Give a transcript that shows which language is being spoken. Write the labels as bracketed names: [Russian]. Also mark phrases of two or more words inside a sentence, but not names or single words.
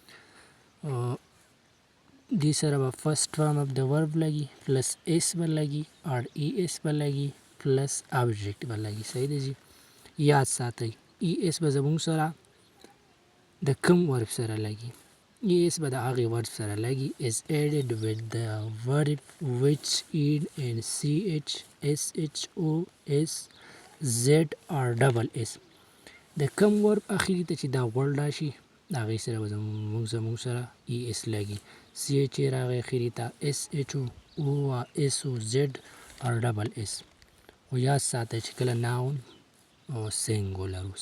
[Pashto] دې سره به [English] first form of the verb [Pashto] لګي [English] plus s [Pashto] به لګي [English] or es [Pashto] به لګي [English] plus object [Pashto] به لګي. صحیح دی جی. یاد ساتئ ای اس به زموږ سره د کوم ورب سره لګي؟ ای اس به د هغې ورب سره لګي [English] is added with the verb which end in ch sh o s z or double s. [Pashto] د کوم ورب اخري ته چې دا ورډ راشي د هغې سره به زموږ سره ای اس لګي. سی ایچ ای راغی اخري ته، اس ایچ او او اس او زد [English] or double s. [Pashto] خو یاد ساتئ چې کله ناون او سینګولر و.